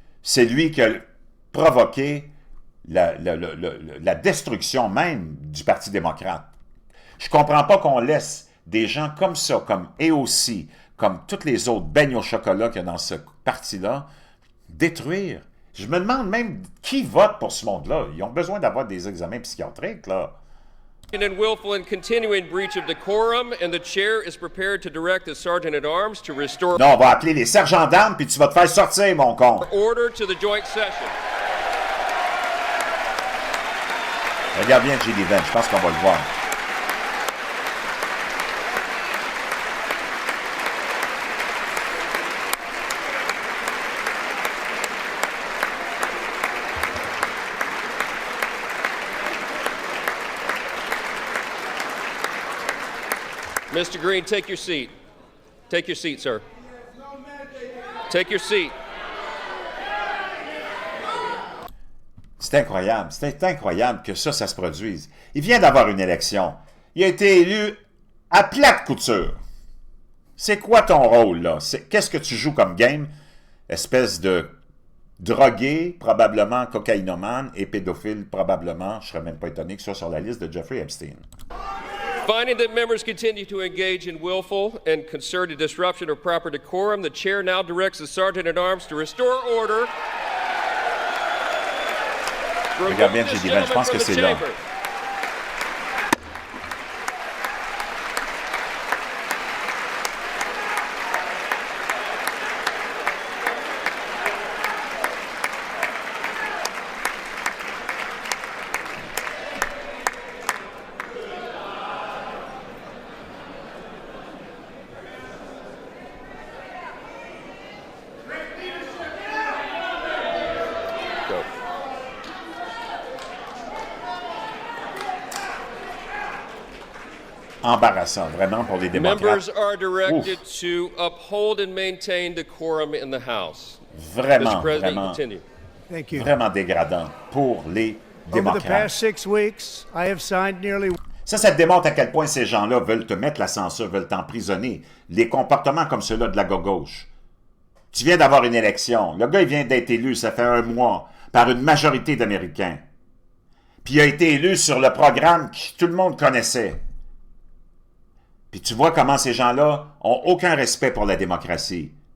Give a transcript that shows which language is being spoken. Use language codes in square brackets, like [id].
[fr] C'est lui qui a provoqué la destruction même du Parti démocrate. Je comprends pas qu'on laisse des gens comme ça, comme AOC, comme toutes les autres beignes au chocolat qu'il y a dans ce parti-là, détruire. Je me demande même qui vote pour ce monde-là. Ils ont besoin d'avoir des examens psychiatriques, là. [en] And willful and continuing breach of decorum, and the chair is prepared to direct the sergeant at arms to restore [fr] Non, on va appeler les sergents d'armes, puis tu vas te faire sortir, mon con. [en] order to the joint session. [fr] Regarde bien J.D. Vance, je pense qu'on va le voir. [en] Mr. Green, take your seat. Take your seat, sir. Take your seat. [fr] C'est incroyable que ça se produise. Il vient d'avoir une élection. Il a été élu à plate couture. C'est quoi ton rôle, là? Qu'est-ce que tu joues comme game? Espèce de drogué, probablement cocaïnomane, et pédophile, probablement. Je serais même pas étonné que ce soit sur la liste de Jeffrey Epstein. Finding that members continue to engage in willful and concerted disruption of proper decorum, the chair now directs the sergeant at arms to restore order. Regarde bien, J.D. Vance, je pense que c'est là. Embarrassant, vraiment, pour les démocrates. [en] Members are directed to uphold and maintain decorum in the House. [fr] Vraiment, [en] Mr. President, [fr] vraiment, [en] continue. Thank you. [fr] vraiment dégradant pour les [en] Over the [fr] démocrates. [en] past 6 weeks, I have signed nearly [fr] Ça te démontre à quel point ces gens-là veulent te mettre la censure, veulent t'emprisonner. Les comportements comme ceux-là de la gauche. Tu viens d'avoir une élection. Le gars, il vient d'être élu, ça fait 1 mois, par une majorité d'Américains. Puis il a été élu sur le programme que tout le monde connaissait. Puis tu vois comment ces gens-là ont aucun respect pour la démocratie.